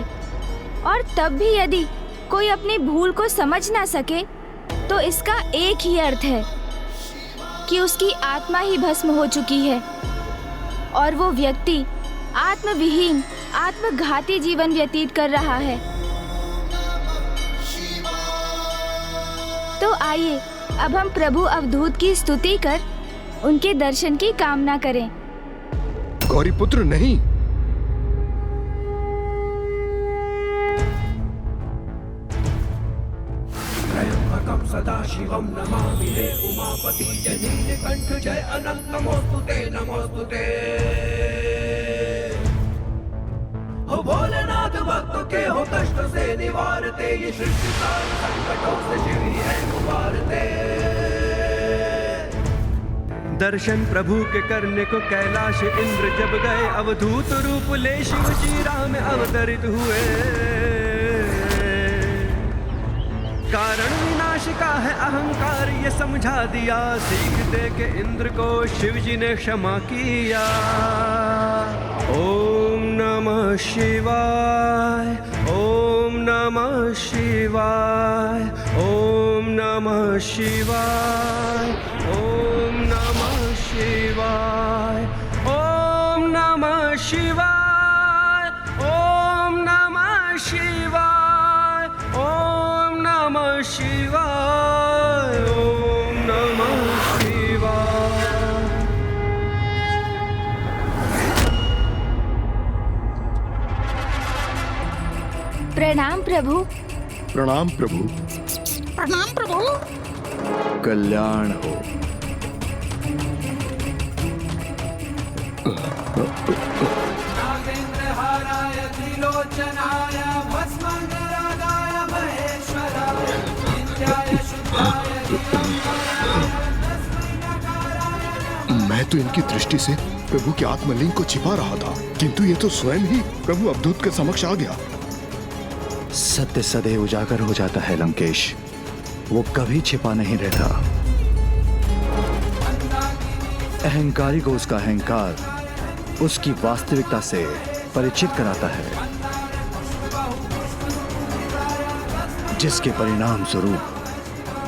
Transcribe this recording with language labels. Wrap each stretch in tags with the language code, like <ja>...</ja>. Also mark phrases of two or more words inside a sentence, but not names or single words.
<hi>और तब भी यदि कोई अपनी भूल को समझ ना सके, तो इसका एक ही अर्थ है कि उसकी आत्मा ही भस्म हो चुकी है और वो व्यक्ति आत्मविहीन, आत्मघाती जीवन व्यतीत कर रहा है। तो आइए अब हम प्रभु अवधूत की स्तुति कर उनके दर्शन की कामना करें। गौरीपुत्र नहीं,</hi> <sa>सदाशिवं नमामि हे उमापति जय नीलकंठ जय अनंत नमोस्तुते नमोस्तुते।</sa> <hi>हो भोलेनाथ भक्तों के हो कष्ट से निवारते, ये सृष्टि सारे संकटों से शिव ही है उबारते। दर्शन प्रभु के करने को कैलाश इंद्र जब गए, अवधूत रूप ले शिव जी राह में अवतरित हुए। कारण विनाश का है अहंकार ये समझा दिया, सीख दे के इंद्र को शिव जी ने क्षमा किया।</hi> <sa>ओम नमः शिवाय, ओम नमः शिवाय, ओम नमः शिवाय, ओम नमः शिवाय, ओम नमः शिवाय, ओम नमः शिवाय, ओम नमः शिवाय, ओम नमः शिवाय।</sa> <hi>प्रणाम प्रभु। प्रणाम प्रभु। प्रणाम प्रभु। कल्याण हो।</hi> <sa>नागेंद्रहाराय त्रिलोचनाय भस्मांगरागाय महेश्वराय नित्याय शुद्धाय दिगंबराय तस्मै नकाराय।</sa> <hi>मैं तो इनकी दृष्टि से प्रभु के आत्मलिंग को छिपा रहा था, किंतु ये तो स्वयं ही प्रभु अवधूत के समक्ष आ गया। सत्य सदैव उजागर हो जाता है लंकेश, वो कभी छिपा नहीं रहता। अहंकारी को उसका अहंकार उसकी वास्तविकता से परिचित कराता है, जिसके परिणाम स्वरूप</hi>